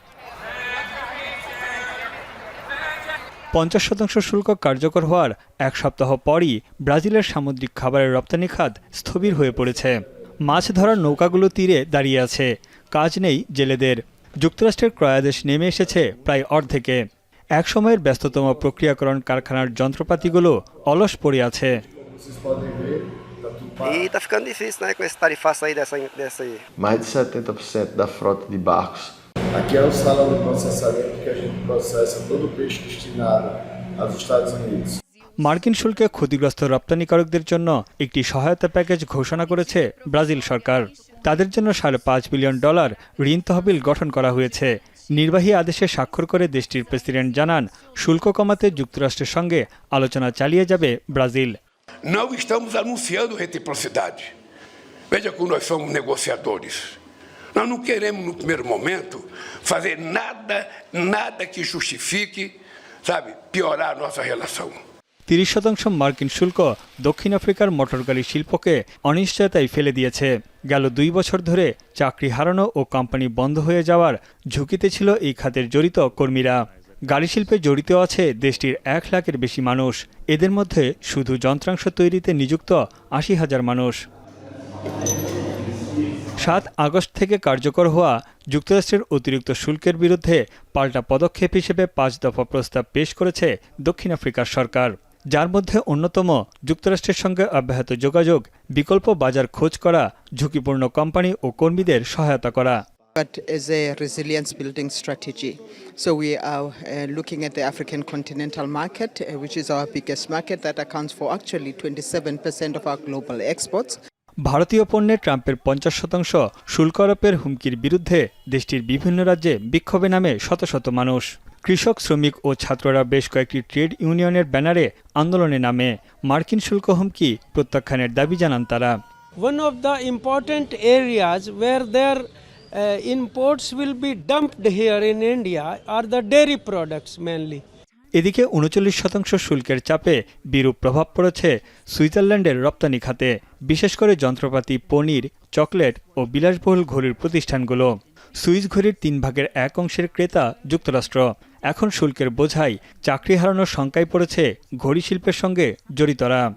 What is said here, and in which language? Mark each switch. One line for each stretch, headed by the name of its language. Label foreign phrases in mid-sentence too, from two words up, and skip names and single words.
Bangla: ৫০% শুল্ক কার্যকর হওয়ার এক সপ্তাহ পরই ব্রাজিলের সামুদ্রিক খাবারের রপ্তানি খাত স্থবির হয়ে পড়েছে। মাছ ধরার নৌকাগুলো তীরে দাঁড়িয়ে আছে, কাজ নেই জেলেদের। যুক্তরাষ্ট্রের ক্রয়াদেশ নেমে এসেছে প্রায় অর্ধেকে। এক সময়ের ব্যস্ততম প্রক্রিয়াকরণ কারখানার যন্ত্রপাতিগুলো অলস পড়ে আছে।
Portuguese: E tá ficando difícil, né, com esse tarifaço aí dessa aí. Mais de 70% da frota de barcos. Aqui é o salão de processamento que a gente processa todo o peixe destinado aos Estados Unidos.
Bangla: মার্কিন শুল্কে ক্ষতিগ্রস্ত রপ্তানিকারকদের জন্য একটি সহায়তা প্যাকেজ ঘোষণা করেছে ব্রাজিল সরকার। তাদের জন্য $5.5 বিলিয়ন ঋণ তহবিল গঠন করা হয়েছে। নির্বাহী আদেশে স্বাক্ষর করে দেশটির প্রেসিডেন্ট জানান, শুল্ক কমাতে যুক্তরাষ্ট্রের সঙ্গে আলোচনা চালিয়ে যাবে ব্রাজিল।
Portuguese: Não estamos anunciando reciprocidade. Veja como nós somos negociadores. Nós não queremos, no primeiro momento, fazer nada que justifique, sabe, piorar a nossa relação.
Bangla: 30% মার্কিন শুল্ক দক্ষিণ আফ্রিকার মোটরগাড়ি শিল্পকে অনিশ্চয়তায় ফেলে দিয়েছে। গেল 2 বছর ধরে চাকরি হারানো ও কোম্পানি বন্ধ হয়ে যাওয়ার ঝুঁকিতে ছিল এই খাতের জড়িত কর্মীরা। গাড়ি শিল্পে জড়িত আছে দেশটির 1 লাখের বেশি মানুষ। এদের মধ্যে শুধু যন্ত্রাংশ তৈরিতে নিযুক্ত 80,000 মানুষ। 7 আগস্ট থেকে কার্যকর হওয়া যুক্তরাষ্ট্রের অতিরিক্ত শুল্কের বিরুদ্ধে পাল্টা পদক্ষেপ হিসেবে 5 দফা প্রস্তাব পেশ করেছে দক্ষিণ আফ্রিকার সরকার, যার মধ্যে অন্যতম যুক্তরাষ্ট্রের সঙ্গে অব্যাহত যোগাযোগ, বিকল্প বাজার খোঁজ করা, ঝুঁকিপূর্ণ কোম্পানি ও কর্মীদের সহায়তা করা।
English: But as a resilience building strategy. So we are looking at the African continental market, which is our biggest market that accounts for actually 27% of our global exports.
Bangla: ভারতীয় পণ্যে ট্রাম্পের 50% শুল্ক আরোপের হুমকির বিরুদ্ধে দেশটির বিভিন্ন রাজ্যে বিক্ষোভে নামে শত শত মানুষ। কৃষক, শ্রমিক ও ছাত্ররা বেশ কয়েকটি ট্রেড ইউনিয়নের ব্যানারে আন্দোলনে নামে। মার্কিন শুল্ক হুমকি প্রত্যাখ্যানের দাবি জানান তারা।
English: One of the important areas where their imports will be dumped here in India are the dairy products mainly.
Bangla: এদিকে 39% শুল্কের চাপে বিরূপ প্রভাব পড়েছে সুইজারল্যান্ডের রপ্তানি খাতে, বিশেষ করে যন্ত্রপাতি, পনির, চকলেট ও বিলাসবহুল ঘড়ির প্রতিষ্ঠানগুলো। সুইস ঘড়ির 3 ভাগের 1 অংশের ক্রেতা যুক্তরাষ্ট্র। এখন শুল্কের বোঝাই চাকরি হারানোর শঙ্কায় পড়েছে ঘড়ি শিল্পের সঙ্গে জড়িতরা।